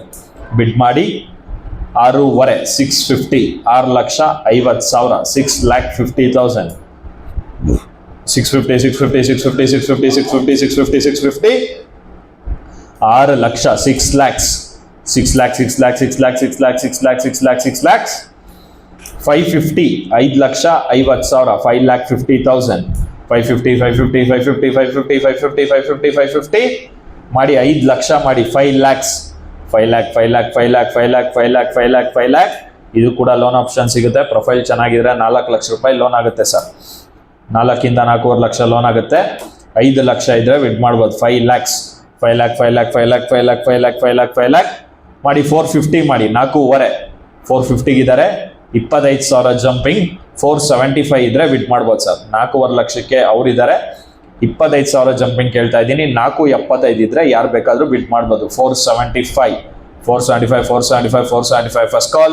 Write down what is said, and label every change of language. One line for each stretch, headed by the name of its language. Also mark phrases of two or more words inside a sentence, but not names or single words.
Kannada: ಬಿಡ್ ಮಾಡಿ 6.5, 650, 6,50,000, 6,50,000, 650, 650, 650, 650, 650, 650, 650, 6 ಲಕ್ಷ, 6 lakhs, 6 lakhs, 6 lakhs, 6 lakhs, 6 lakhs, 6 lakhs, 6 lakhs, 6 lakhs, 550, 5,50,000, 5,50,000, 550, 550, 550, 550, 550, 550, 550. ಮಾಡಿ 5 ಲಕ್ಷ ಮಾಡಿ 5 lakhs, 5 lakh, 5 lakh, 5 lakh, 5 lakh, 5 lakh, 5 lakh, 5 lakh. ಇದು ಕೂಡ ಲೋನ್ ಆಪ್ಷನ್ ಸಿಗುತ್ತೆ. ಪ್ರೊಫೈಲ್ ಚೆನ್ನಾಗಿದ್ರೆ 4 ಲಕ್ಷ ರೂಪಾಯಿ ಲೋನ್ ಆಗುತ್ತೆ ಸರ್. 4 4.25 ಲಕ್ಷ ಲೋನ್ ಆಗುತ್ತೆ. 5 ಲಕ್ಷ ಇದ್ರೆ ಬಿಡ್ ಮಾಡ್ಬೋದು. 5 lakhs, 5 lakh, 5 lakh, 5 lakh, 5 lakh, 5 lakh, 5 lakh, 5 lakh. ಮಾಡಿ 450 ಮಾಡಿ 4.5. 450 ಇದ್ದಾರೆ. 25,000 ಜಂಪಿಂಗ್. 475 ಇದ್ರೆ ಬಿಡ್ ಮಾಡ್ಬೋದು ಸರ್. 4.25 ಲಕ್ಷಕ್ಕೆ ಅವರಿದ್ದಾರೆ. 25,000 ಜಂಪಿಂಗ್ ಕೇಳ್ತಾ ಇದ್ದೀನಿ. 4.75 ಇದ್ರೆ ಯಾರು ಬೇಕಾದರೂ ಬಿಡ್ ಮಾಡ್ಬೋದು. 475, 475, 475, 475 ಫಸ್ಟ್ ಕಾಲ್.